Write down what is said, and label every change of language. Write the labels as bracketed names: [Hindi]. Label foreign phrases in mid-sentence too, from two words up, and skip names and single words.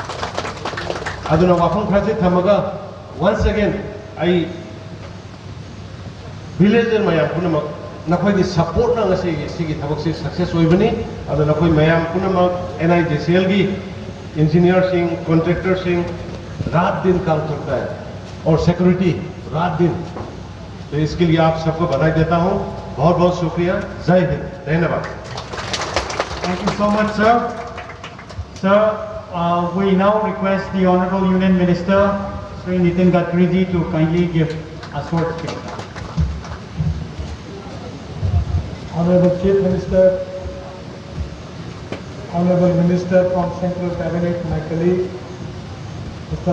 [Manipuri] aduna wafam khase thamaga [English] once again I villager [Manipuri] mayam punamak nakoi gi support na ngasi sigi thabak se success hoibani ado nakoi mayam punamak NIJCL gi engineer sing contractor sing [Hindi] रात दिन काम करता है और सिक्योरिटी रात दिन, तो इसके लिए आप सबको बधाई देता हूं। बहुत बहुत शुक्रिया। जय हिंद, धन्यवाद। [English] Thank you so much, sir. Sir, we now request the Honorable Union Minister, Sri Nitin Gadkari, to kindly give a short speech. Honorable Chief Minister, Honorable Minister from Central Cabinet, my colleague, Mr.